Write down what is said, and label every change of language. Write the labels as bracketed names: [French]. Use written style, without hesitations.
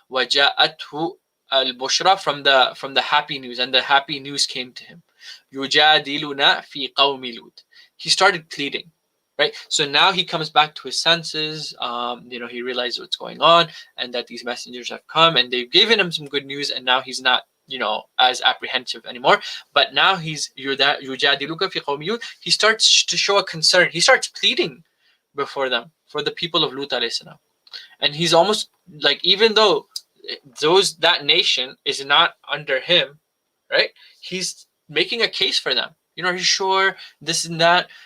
[Arabic] وَجَاءَتْهُ al-bushra, [English] from the happy news, and the happy news came to him. [Arabic] يُجَادِلُنَا فِي قَوْمِ لُوط. [English] He started pleading, right? So now he comes back to his senses. He realizes what's going on, and that these messengers have come and they've given him some good news, and now he's not, as apprehensive anymore. But now he's [Arabic] يُجَادِلُكَ فِي قَوْمِ لُوط. [English] He starts to show a concern. He starts pleading before them, for the people of Lut alayhi salam. And he's almost like, even though that nation is not under him, right? He's making a case for them. Are you sure this and that?